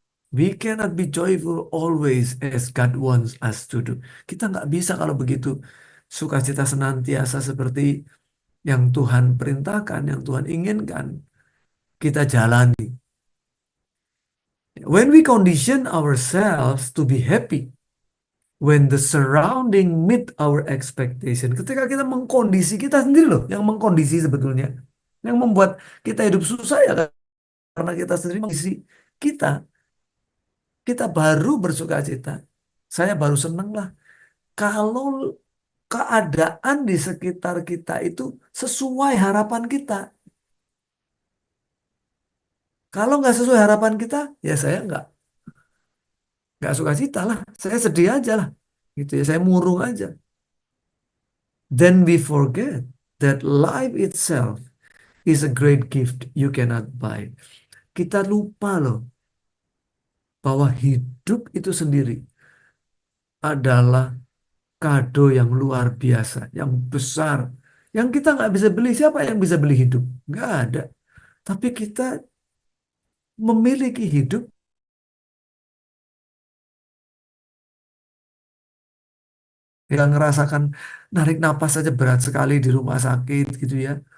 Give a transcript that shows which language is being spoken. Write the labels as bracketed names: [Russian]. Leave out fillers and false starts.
[English] We cannot be joyful always as God wants us to do. [Indonesian] Kita nggak bisa kalau begitu sukacita senantiasa seperti yang Tuhan perintahkan, yang Tuhan inginkan kita jalani. [English] When we condition ourselves to be happy, when the surrounding meet our expectation, [Indonesian] ketika kita mengkondisi kita sendiri loh, yang mengkondisi sebetulnya, yang membuat kita hidup susah ya karena kita sendiri mengisi kita, kita baru bersuka cita. Saya baru seneng lah kalau keadaan di sekitar kita itu sesuai harapan kita. Kalau nggak sesuai harapan kita, ya saya nggak suka cita lah. Saya sedih aja lah. Gitu ya, saya murung aja. [English] Then we forget that life itself is a great gift you cannot buy. [Indonesian] Kita lupa loh bahwa hidup itu sendiri adalah kado yang luar biasa, yang besar, yang kita nggak bisa beli. Siapa yang bisa beli hidup? Nggak ada. Tapi kita memiliki hidup, yang ngerasakan narik napas saja berat sekali di rumah sakit gitu ya.